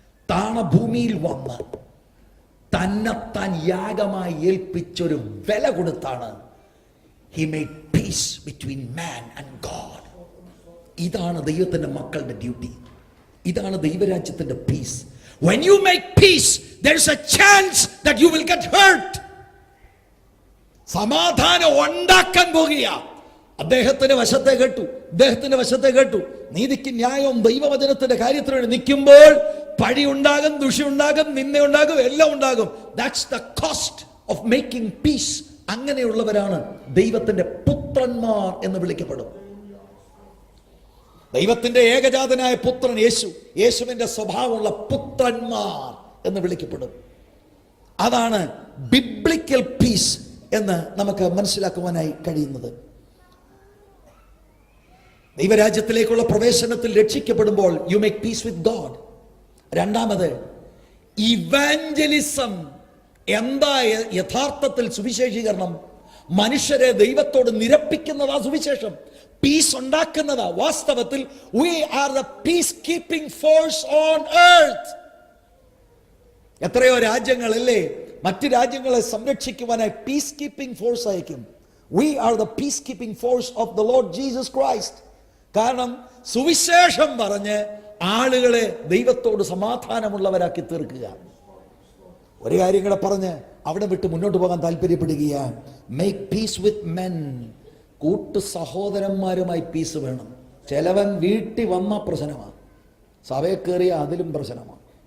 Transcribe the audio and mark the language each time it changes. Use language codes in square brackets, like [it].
[ml] താണഭൂമിയിൽ വന്ന് തന്നെത്താൻ യാഗമായി ഏൽപ്പിച്ചൊരു വില കൊടുത്താണ് [en] he made peace between man and God. [ml] ഇതാണ് ദൈവത്തിന്റെ മക്കളുടെ ഡ്യൂട്ടി, ഇതാണ് ദൈവരാജ്യത്തിന്റെ piece. [en] When you make peace, there is a chance that you will get hurt. [ml] സമാധാനം ഉണ്ടാക്കാൻ പോകുക. അദ്ദേഹത്തിന്റെ വശത്തെ കേട്ടു, നീതിക്ക് ന്യായവും ദൈവവചനത്തിന്റെ കാര്യത്തിനോട് നിൽക്കുമ്പോൾ പഴി ഉണ്ടാകും, ദുഷി ഉണ്ടാകും, നിന്ന ഉണ്ടാകും, എല്ലാം ഉണ്ടാകും. [en] That's the cost of making peace. [ml] അങ്ങനെയുള്ളവരാണ് ദൈവത്തിന്റെ പുത്രന്മാർ എന്ന് വിളിക്കപ്പെടും. ദൈവത്തിന്റെ ഏകജാതനായ പുത്രൻ യേശു, യേശുവിന്റെ സ്വഭാവമുള്ള പുത്രന്മാർ എന്ന് വിളിക്കപ്പെടും. അതാണ് ബിബ്ലിക്കൽ പീസ് എന്ന് നമുക്ക് മനസ്സിലാക്കുവാനായി കഴിയുന്നത്. ദൈവരാജ്യത്തിലേക്കുള്ള പ്രവേശനത്തിൽ രക്ഷിക്കപ്പെടുമ്പോൾ [en] You make peace with God. [ml] രണ്ടാമത്, ഇവാഞ്ചലിസം. എന്താ യഥാർത്ഥത്തിൽ സുവിശേഷീകരണം? മനുഷ്യരെ ദൈവത്തോട് നിരപ്പിക്കുന്നതാ സുവിശേഷം, പീസ് ഉണ്ടാക്കുന്നതാ. വാസ്തവത്തിൽ [en] we are the peace keeping force on earth. [ml] എത്രയോ രാജ്യങ്ങളല്ലേ മറ്റു രാജ്യങ്ങളെ സംരക്ഷിക്കുവാനായി പീസ് കീപ്പിംഗ് ഫോഴ്സ് അയക്കും. [en] We are the peace keeping force of the Lord Jesus Christ. [ml] കാരണം സുവിശേഷം പറഞ്ഞ് ആളുകളെ ദൈവത്തോട് സമാധാനമുള്ളവരാക്കി തീർക്കുക. ഒരു കാര്യം കൂടെ പറഞ്ഞ് അവിടെ വിട്ട് മുന്നോട്ട് പോകാൻ താല്പര്യപ്പെടുകയാണ്. [en] Make peace with men. [ml] കൂട്ടു സഹോദരന്മാരുമായി പീസ് വേണം. ചിലവൻ വീട്ടിൽ വന്ന പ്രശ്നമാണ്, സഭയിൽ കയറിയ അതിലും പ്രശ്നമാണ്.